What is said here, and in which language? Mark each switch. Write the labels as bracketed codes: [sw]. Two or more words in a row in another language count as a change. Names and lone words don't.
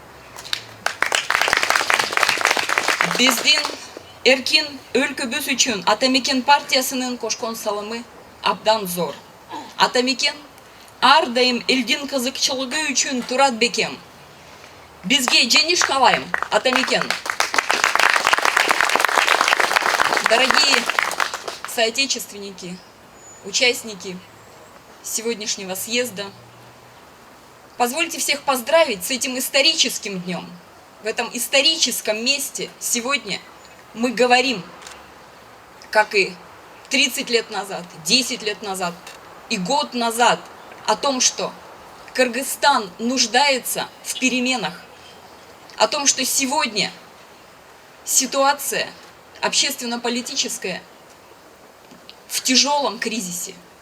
[ky] Биздин эркин өлкөбүз үчүн Атамекен партиясынын кошкон салымы абдан зор. Атамекен ар дайым элдин кызыкчылыгы үчүн турат бекем. Бизге жеңиш каалайм, Атамекен. [ru] Дорогие соотечественники, участники сегодняшнего съезда, позвольте всех поздравить с этим историческим днем. В этом историческом месте сегодня мы говорим, как и 30 лет назад, 10 лет назад и год назад, о том, что Кыргызстан нуждается в переменах, о том, что сегодня ситуация общественно-политическая в тяжелом кризисе.